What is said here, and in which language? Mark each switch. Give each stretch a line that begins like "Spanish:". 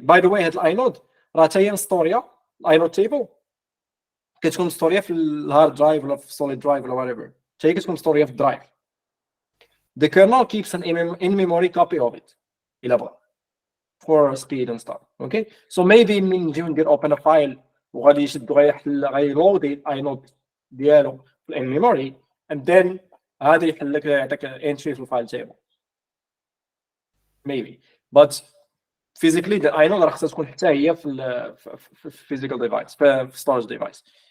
Arabic: By the way هاد الاينود راه حتى هي مستوريه، الاينود تيبل كتكون مستوريه في الهارد درايف ولا في السوليد درايف ولا whatever، حتى هي كتكون مستوريه في الدرايف.
English: The kernel keeps an in-memory copy of it
Arabic: إلا بغا
English: for speed and stuff. Okay. So maybe
Arabic: من نجيو ندير
English: open a file
Arabic: وغادي يشد غيلود الاينود ديالو في in-memory
English: and then
Arabic: هذا يحل لك يعطيك entry في الفايل تيبل.
English: Maybe. But physically the inode
Arabic: راه خصها تكون حتى هي في
English: physical device في storage device.